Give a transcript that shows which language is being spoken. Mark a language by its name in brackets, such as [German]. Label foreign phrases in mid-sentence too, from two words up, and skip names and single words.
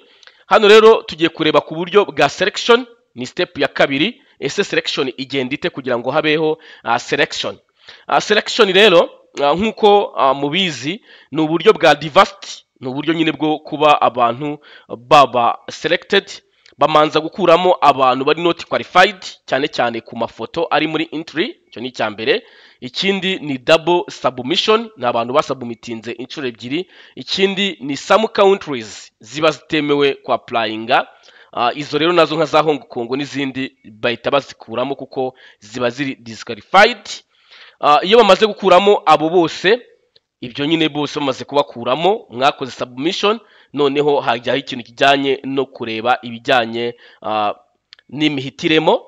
[Kinyarwanda] Hano rero tugiye kureba ku buryo bwa selection, ni step ya kabiri. Ese selection igenda ite kugira ngo habeho selection? Selection rero nkuko mubizi ni uburyo bwa diversity, ni uburyo nyine bwo kuba abantu baba selected bamanza gukuramo abantu bari [English] not qualified [Kinyarwanda] cyane cyane ku mafoto ari muri entry. Cyo ni cyambere. Ikindi ni [English] double submission, [Kinyarwanda] ni abantu basubmitinze inshuro ebyiri. Ikindi ni [English] some countries [Kinyarwanda] ziba zitemewe ku applyinga. Izo rero nazo nka za Hong Kong n'izindi bahita bazikuramo kuko ziba ziri disqualified. Iyo bamaze gukuramo abo bose, ibyo nyine bose bamaze kubakuramo, mwakoze submission, noneho hajyaho ikintu kijyanye no kureba ibijyanye n'imihitiremo.